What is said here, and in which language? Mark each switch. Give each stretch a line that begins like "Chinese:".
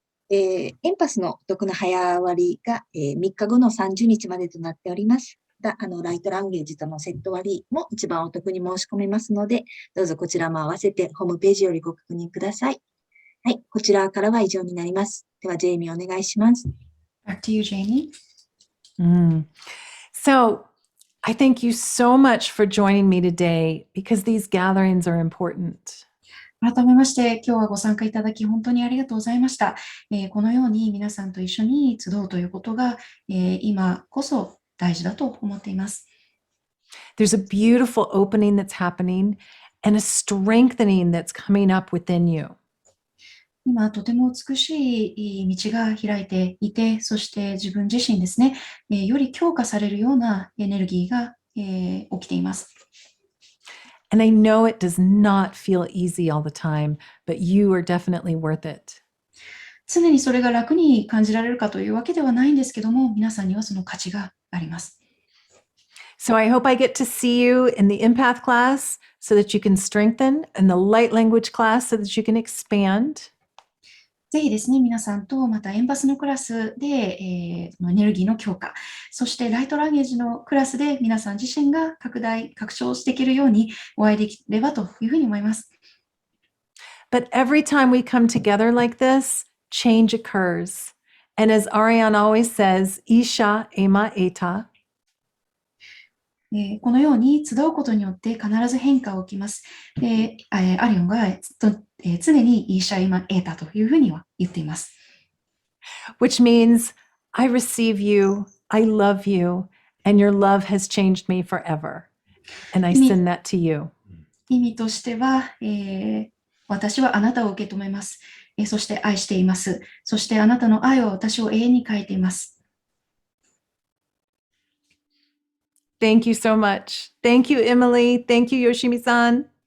Japanese: エンパスのお得な早割が、3日後の30日までとなっております。ライトランゲージとのセット割も一番お得に申し込めますので、どうぞこちらも合わせてホームページよりご確認ください。はい、こちらからは以上になります。では、ジェイミーお願いします。
English: Back to you, Jamie. So I thank you so much for joining me today because these gatherings are important.
Japanese: 改めまして、今日はご参加いただき本当にありがとうございました。このように皆さんと一緒に集うということが、今こそ大事だと思っています。
English: There's a beautiful opening that's happening and a strengthening that's coming up within you.
Japanese: 今、とても美しい道が開いていて、そして自分自身ですね、より強化されるようなエネルギーが、起きています。
English: And I know it does not feel easy all the time, but you are definitely worth it.
Japanese: 常にそれが楽に感じられるかというわけではないんですけども、皆さんにはその価値があります。
English: So I hope I get to see you in the empath class so that you can strengthen, and the light language class so that you can expand.
Japanese: ぜひですね、皆さんとまたエンパスのクラスで、エネルギーの強化、そしてライトランゲージのクラスで皆さん自身が拡張していけるようにお会いできればというふうに思います。
English: But every time we come together like this, change occurs. And as Ariane always says, Isha ema eta.
Japanese: このように集うことによって必ず変化が起きます。で、アリオンが常にイーシャイマエータというふうには言っています。
English: Which means I receive you, I love you, and your love has changed me forever. And I send that to you.
Japanese: 意味としては、私はあなたを受け止めます。そして愛しています。そしてあなたの愛は私を永遠に変えています。
English: Thank you so much. Thank you, Emily. Thank you, Yoshimi-san.